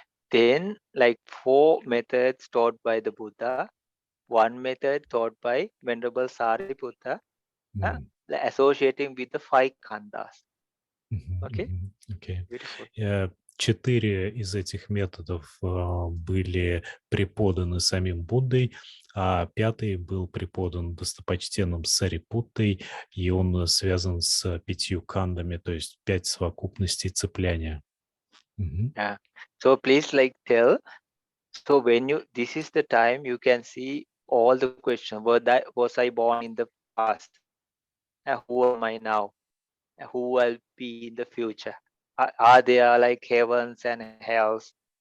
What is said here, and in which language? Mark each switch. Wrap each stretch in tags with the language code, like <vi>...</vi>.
<en>then like 4 methods taught by the Buddha, one method taught by Venerable Sariputta, М. like associating with the 5 khandhas. Мгм, Okay, мгм. Окей. beautiful.</en> <ru>4 из этих методов были преподаны самим Буддой, а 5 был преподан достопочтенным Сарипуттой, и он связан с 5 кандами, то есть 5 совокупностей цепляния. Мгм.</ru> <en>Yeah. So please like tell. So when you, this is the time you can see all the questions. Was I born in the past? Who am I now? Who will be in the future? Are there like heavens and hells?</en>